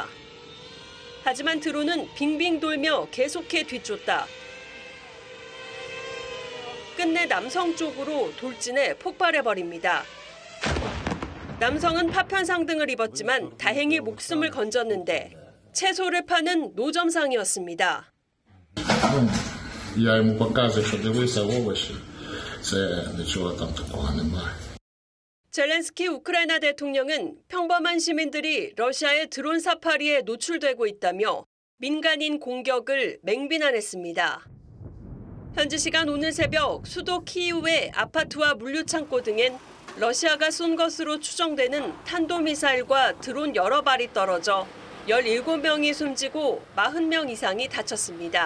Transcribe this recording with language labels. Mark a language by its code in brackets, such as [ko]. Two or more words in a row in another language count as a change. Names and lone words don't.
[ko] 하지만 드론은 빙빙 돌며 계속해 뒤쫓다. 끝내 남성 쪽으로 돌진해 폭발해버립니다. 남성은 파편상등을 입었지만 다행히 목숨을 건졌는데 채소를 파는 노점상이었습니다. [ru] Я ему показываю, что [uk] дивися овочі, це нічого там такого немає. [ko] 젤렌스키 우크라이나 대통령은 평범한 시민들이 러시아의 드론 사파리에 노출되고 있다며 민간인 공격을 맹비난했습니다. 현지 시간 오늘 새벽 수도 키이우의 아파트와 물류창고 등엔 러시아가 쏜 것으로 추정되는 탄도미사일과 드론 여러 발이 떨어져 17명이 숨지고 40명 이상이 다쳤습니다.